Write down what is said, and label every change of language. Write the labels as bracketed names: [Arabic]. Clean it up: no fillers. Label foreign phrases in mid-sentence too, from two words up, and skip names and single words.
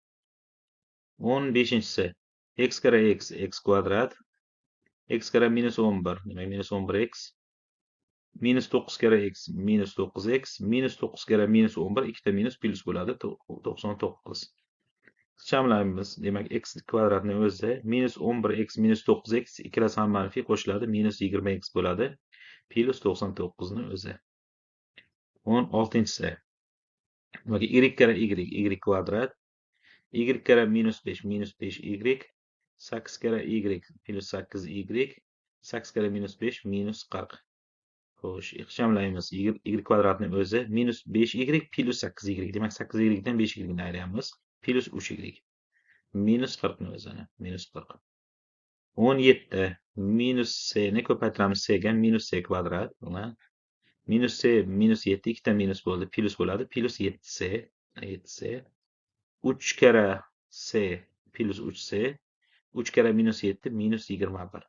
[Uzbek] 15-si x kare x kvadrat x kare minus 11 demak minus 11x minus 9 kare x minus 9x minus 9 kare minus 11 ikkita minus plus bo'ladi 99. Ixchamlaymiz. Demak, x kvadratni o'zi minus 11x minus 9x ikkalasi ham manfiy qo'shiladi minus 20x bo'ladi plus 99 ni o'zi. 16-si demak y kare y kvadrat y kare minus 5 minus 5y 8 kare y plus 8y 8 kare minus 5 minus 40. Xo'sh, ixchamlaymiz. Y kvadratni o'zi minus 5y plus 8y. Demak, 8y dan 5y ni ayiramiz. Plus 3y. Minus 40 ni o'zini. Minus 40. 17 minus c ni ko'paytiramiz c ga minus c kvadrat. Minus c minus 7 ikkita minus bo'ldi. Plus bo'ladi. Plus 7c 7c 3 kare c plus 3c 3 kare minus 7 minus 21.